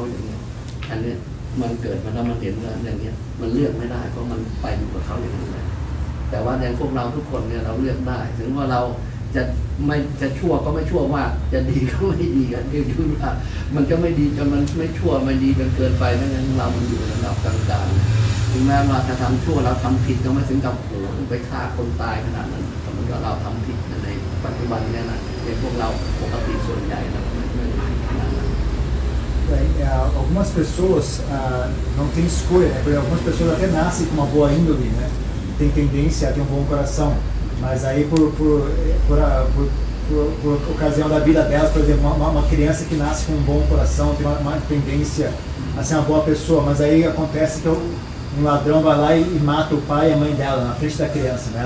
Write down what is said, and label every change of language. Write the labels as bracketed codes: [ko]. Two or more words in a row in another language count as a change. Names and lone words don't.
[th] อย่างเงี้ยอันนี้มันเกิดมาแล้วมันเห็นแล้วอย่างเงี้ยมันเลือกไม่ได้เพราะมันไปอยู่กับเขาอย่างนั้นแหละแต่ว่าอย่างพวกเราทุกคนเนี่ยเราเลือกได้ถึงว่าเราจะชั่วก็ไม่ชั่วมากจะดีก็ไม่ดีกันคือว่ามันจะไม่ดีจนมันไม่ชั่วไม่ดีจนเกินไปนั่นเองเรามันอยู่ในระดับกลางๆถึงแม้ว่าจะทำชั่วเราทำผิดก็ไม่ถึงกับโหไปฆ่าคนตายขนาดนั้นแต่มันก็เราทำผิดในปัจจุบันเนี่ยนะเป็นพวกเราปกติส่วนใหญ่นะไม่ขนาดนั้น [pt] Algumas pessoas não têm escolha, né? Porque algumas pessoas até nascem com uma boa índole, né? Tem tendência a ter um bom coração, mas aí por ocasião da vida delas, por exemplo, uma criança que nasce com um bom coração tem uma tendência a ser uma boa pessoa, mas aí acontece que um ladrão vai lá e mata o pai e a mãe dela na frente da criança, né?